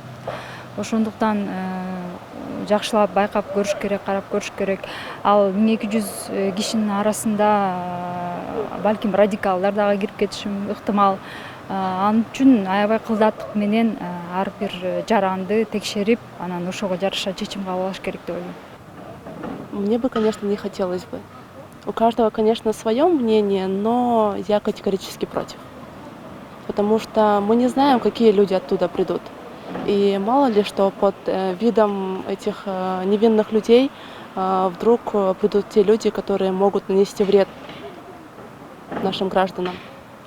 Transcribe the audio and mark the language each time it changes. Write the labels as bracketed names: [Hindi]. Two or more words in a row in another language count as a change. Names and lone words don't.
[Kyrgyz] Ошондуктан жакшылап байкап көрүш керек, карап көрүш керек. Ал 1200 кишинин арасында балким радикалдар дагы кирип кетиши ыктымал. Ал үчүн аябай кылдаттык менен ар бир жаранды текшерип, анан ошого жараша чечим кабыл алыш керек деп ойлойм. [Russian] Мне бы, конечно, не хотелось бы. У каждого, конечно, свое мнение, но я категорически против. Потому что мы не знаем, какие люди оттуда придут. И мало ли, что под видом этих невинных людей вдруг придут те люди, которые могут нанести вред нашим гражданам.